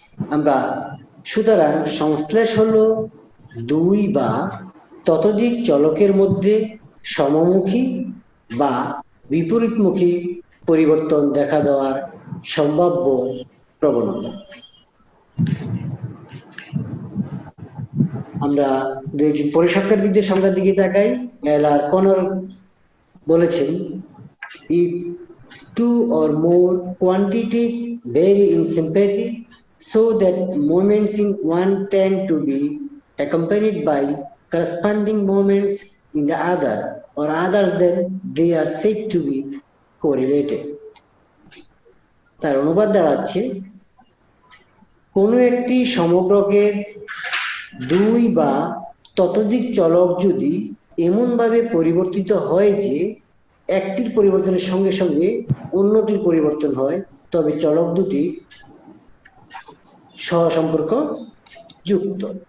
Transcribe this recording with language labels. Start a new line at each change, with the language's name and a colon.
Bangla: আমরা সুতরাং সংশ্লেষ হলো দুই বা ততোধিক চলকের মধ্যে সমমুখী বা বিপরীতমুখী পরিবর্তন দেখা দেওয়ার সম্ভাব্য প্রবণতা। আমরা দুইটি পরিসংখ্যানবিদদের সংখ্যার দিকে তাকাই। এলার কনর বলেছেন,
English: if two or more quantities vary in sympathy so that moments in one tend to be accompanied by corresponding moments in the other or others, then they are said to be correlated।
Bangla: তার অনুবাদ দাঁড়াচ্ছে, কোনো একটি সমগ্রকের দুই বা ততোধিক চলক যদি এমনভাবে পরিবর্তিত হয় যে একটির পরিবর্তনের সঙ্গে সঙ্গে অন্যটির পরিবর্তন হয় তবে চলক দুটি সহসম্পর্ক যুক্ত।